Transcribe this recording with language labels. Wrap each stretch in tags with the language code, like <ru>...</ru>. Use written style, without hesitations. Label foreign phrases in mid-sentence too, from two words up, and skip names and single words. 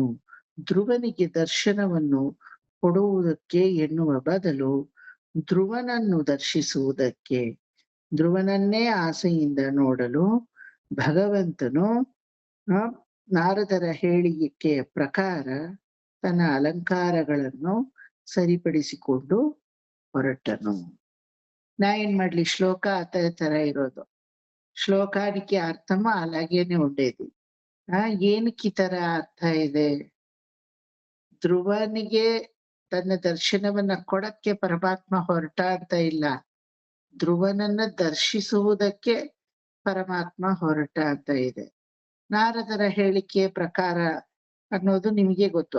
<kn>ಧ್ರುವನಿಗೆ ದರ್ಶನವನ್ನು ಕೊಡುವುದಕ್ಕೆ ಎನ್ನುವ ಬದಲು ಧ್ರುವನನ್ನು ದರ್ಶಿಸುವುದಕ್ಕೆ, ಧ್ರುವನನ್ನೇ ಆಸೆಯಿಂದ ನೋಡಲು ಭಗವಂತನು ನಾರದರ ಹೇಳಿಕೆಯ ಪ್ರಕಾರ ತನ್ನ ಅಲಂಕಾರಗಳನ್ನು ಸರಿಪಡಿಸಿಕೊಂಡು ಹೊರಟನು. ನಾ ಏನ್ ಮಾಡ್ಲಿ, ಶ್ಲೋಕ ಅದೇ ತರ ಇರೋದು.</kn> <te>ಶ್ಲೋಕಾనికి అర్థము అలాగేనే ఉండేది.</te> <kn>ಏನಕ್ಕೆ ಈ ತರ ಅರ್ಥ ಇದೆ? ಧ್ರುವನಿಗೆ ತನ್ನ ದರ್ಶನವನ್ನ ಕೊಡಕ್ಕೆ ಪರಮಾತ್ಮ ಹೊರಟ ಅಂತ ಇಲ್ಲ, ಧ್ರುವನನ್ನ ದರ್ಶಿಸುವುದಕ್ಕೆ ಪರಮಾತ್ಮ ಹೊರಟ ಅಂತ ಇದೆ. ನಾರದರ ಹೇಳಿಕೆ ಪ್ರಕಾರ ಅನ್ನೋದು ನಿಮಗೆ ಗೊತ್ತು.</kn>